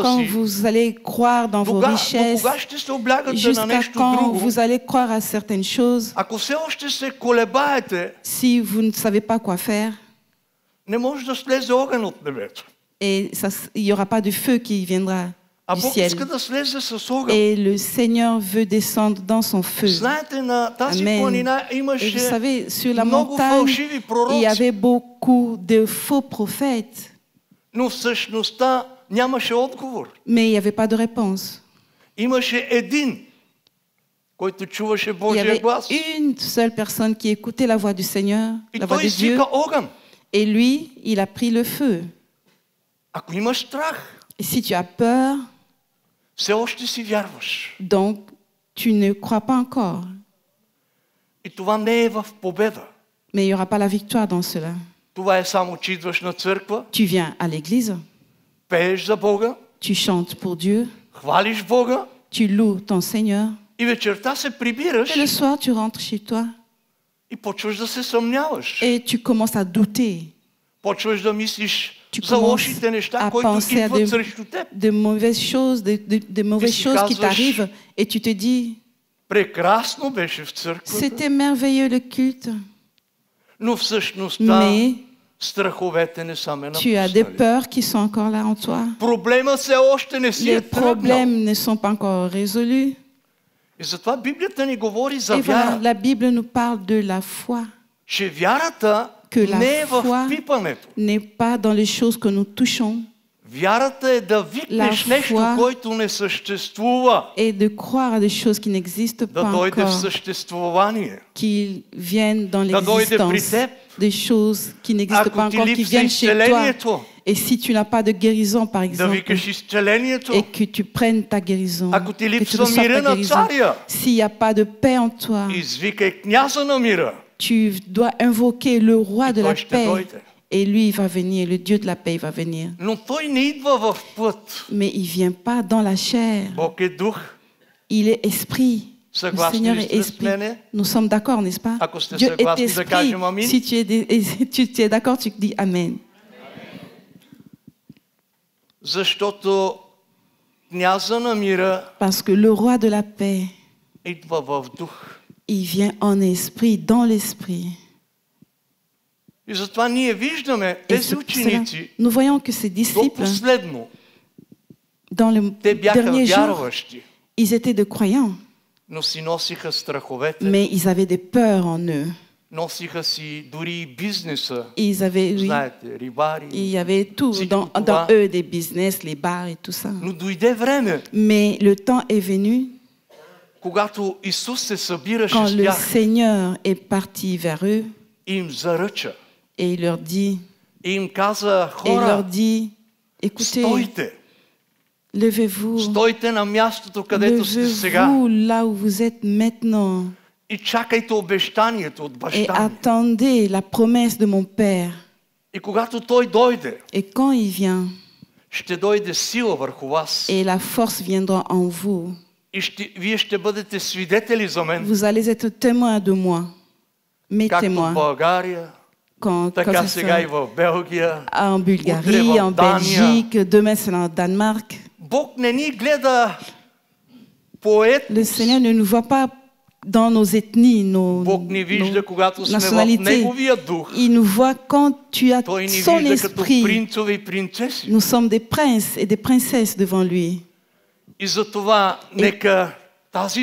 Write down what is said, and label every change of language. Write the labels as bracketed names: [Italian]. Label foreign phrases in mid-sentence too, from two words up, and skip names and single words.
[French] quand [Bulgarian] си? [French] vous allez croire dans vos [Bulgarian] До [French] richesses? [Bulgarian] кога ще се облягате на [French] Jusqu'à [Bulgarian] нещо [French] quand [Bulgarian] друго? [French] vous allez croire à certaines choses? [Bulgarian] Ако все още се колебаете, [French] Si vous ne savez pas quoi faire, [Bulgarian] не може да слезе огън от небето. [French] et il n'y aura pas de feu qui viendra [Bulgarian] А [French] du [Bulgarian] Бог [French] ciel. [Bulgarian] иска да слезе с огън. [French] Et le Seigneur veut descendre dans son feu. [Bulgarian] Знаете, на тази Amen. планина [French] Et vous [Bulgarian] имаше [French] savez, sur la [Bulgarian] много [French] montagne, [Bulgarian] фалшиви [French] il y [Bulgarian] пророци, [French] avait beaucoup de faux prophètes, [Bulgarian] но всъщността нямаше отговор. [French] mais il n'y avait pas de réponse. [Bulgarian] Имаше един, който чуваше [French] Il y [Bulgarian] Божия [French] avait [Bulgarian] глас. [French] une seule personne qui écoutait la voix du Seigneur, [Bulgarian] И [French] la voix [Bulgarian] той [French] de Dieu, [Bulgarian] извика огън. [French] et lui, il a pris le feu. [Bulgarian] Ако имаш страх, [French] Et si tu as peur, [Bulgarian] все още си вярваш. [French] donc tu ne crois pas encore. [Bulgarian] И това не е в победа. [French] Mais il n'y aura pas la victoire dans cela. [Bulgarian] Това е само, че идваш на църква, [French] Tu viens à l'église, [Bulgarian] пееш за Бога, [French] tu chantes pour Dieu, [Bulgarian] хвалиш Бога [French] tu loues ton Seigneur, [Bulgarian] и вечерта се прибираш [French] et le soir tu rentres chez toi [Bulgarian] и почваш да се съмняваш. [French] et tu commences à douter, [Bulgarian] Почваш да мислиш [French] Tu [Bulgarian] за [French] commences [Bulgarian] лошите неща, [French] à [Bulgarian] които [French] penser à [Bulgarian] идват срещу теб. [French] de mauvaises choses, de mauvaises si choses qui [Bulgarian] казваш, [French] t'arrivent, et tu te dis, [Bulgarian] Прекрасно беше в църквата, [French] c'était merveilleux le culte, [Bulgarian] но всъщността [French] mais [Bulgarian] страховете не са ме [French] tu as des [Bulgarian] напуснали. [French] peurs qui sont encore là en toi. [Bulgarian] Проблема все още не си [French] Les [Bulgarian] е тръгнал. [French] problèmes ne sont pas encore résolus. [Bulgarian] И затова Библията ни говори за [French] Et voilà, [Bulgarian] вяра, [French] la Bible nous parle de la foi, [Bulgarian] че вярата [French] que la [Bulgarian] не е в [French] foi [Bulgarian] пипането. [French] n'est pas dans les choses que nous touchons, [Bulgarian] Вярата е да викнеш [French] La [Bulgarian] нещо, [French] foi [Bulgarian] което не съществува, [French] et de croire à des choses qui n'existent [Bulgarian] да [French] pas [Bulgarian] дойде в [French] encore, [Bulgarian] съществувание. [French] qui viennent dans [Bulgarian] Да дойде при [French] l'existence, [Bulgarian] теб. [French] des choses qui n'existent [Bulgarian] Ако [French] pas [Bulgarian] ти [French] encore, qui [Bulgarian] липсва [French] viennent chez toi. [Bulgarian] изцелението, [French] Et si tu n'as pas de guérison, par [Bulgarian] да [French] exemple, [Bulgarian] викаш изцелението. [French] et que tu prennes ta guérison, [Bulgarian] Ако ти [French] que tu [Bulgarian] липсва [French] reçoives [Bulgarian] мира [French] ta [Bulgarian] на [French] guérison, [Bulgarian] царя, [French] s'il n'y a pas de paix en toi, [Bulgarian] извикай княза на мира. [French] tu dois invoquer le roi [Bulgarian] И [French] de [Bulgarian] той [French] la [Bulgarian] ще [French] paix. [Bulgarian] дойде. [French] Et lui, il va venir, le Dieu de la paix, il va venir. [Bulgarian] Но той не идва в път. [French] Mais il ne vient pas dans la chair. [Bulgarian] Бог е дух. [French] Il est esprit. Le [Bulgarian] Съгласни [French] Seigneur [Bulgarian] ли [French] est [Bulgarian] сте с [French] esprit. [Bulgarian] мене? [French] Nous sommes d'accord, n'est-ce pas? [Bulgarian] Ако сте [French] Dieu est [Bulgarian] съгласни да [French] esprit. [Bulgarian] кажем амин. [French] Si tu es d'accord, tu dis Amen. [Bulgarian] Защото княза на мира [French] Parce que le roi de la paix, [Bulgarian] идва в дух. [French] il vient en esprit, dans l'esprit. [Bulgarian] И затова ние виждаме [French] Et [Bulgarian] тези [French] c'est pour cela, [Bulgarian] ученици [French] nous voyons que ces [Bulgarian] до [French] disciples, [Bulgarian] последно. [French] dans les [Bulgarian] Те бяха [French] derniers jours, [Bulgarian] вярващи, [French] ils étaient de croyants, [Bulgarian] но си носиха страховете, [French] mais ils avaient des peurs en eux. [Bulgarian] носиха си дори и бизнеса. [French] Ils avaient, oui, [Bulgarian] Знаете, рибари. [French] il y avait tout [Bulgarian] Всичко [French] dans [Bulgarian] това. [French] eux, des business, les bars et tout ça. [Bulgarian] Но дойде време, [French] Mais le temps est venu [Bulgarian] когато Исус се събираше [French] quand [Bulgarian] с [French] le [Bulgarian] тях [French] Seigneur est parti vers eux [Bulgarian] и им заръча. [French] et il leur dit, [Bulgarian] И им каза, [French] et il leur [Bulgarian] хора, [French] dit, écoutez, [Bulgarian] стойте. [French] levez-vous, [Bulgarian] Стойте на мястото, където сте сега. [French] levez-vous là où vous êtes maintenant [Bulgarian] И чакайте обещанието от [French] et [Bulgarian] баща ми. [French] attendez la promesse de mon Père. [Bulgarian] И когато Той дойде, [French] Et quand il vient, [Bulgarian] ще дойде сила върху вас. [French] et la force viendra en vous, [Bulgarian] И вие ще бъдете свидетели за мен. [French] vous allez être témoins de moi, mes [Bulgarian] Както в [French] témoins, [Bulgarian] България, [French] quand [Bulgarian] така [French] ça [Bulgarian] сега и [French] sera [Bulgarian] в Белгия. [French] en [Bulgarian] Утре [French] Bulgarie, [Bulgarian] в [French] en [Bulgarian] Дания. [French] Belgique, demain c'est en Danemark. [Bulgarian] Бог не ни гледа по етнос. [French] Le Seigneur ne nous voit pas dans nos ethnies, nos, [Bulgarian] Бог ни вижда, [French] nos [Bulgarian] когато сме в [French] nationalités. [Bulgarian] Неговия дух. [French] Il nous voit quand tu as [Bulgarian] Той ни [French] son [Bulgarian] вижда като [French] esprit. [Bulgarian] принцове и принцеси. [French] Nous sommes des princes et des princesses devant lui. [Bulgarian] И затова нека тази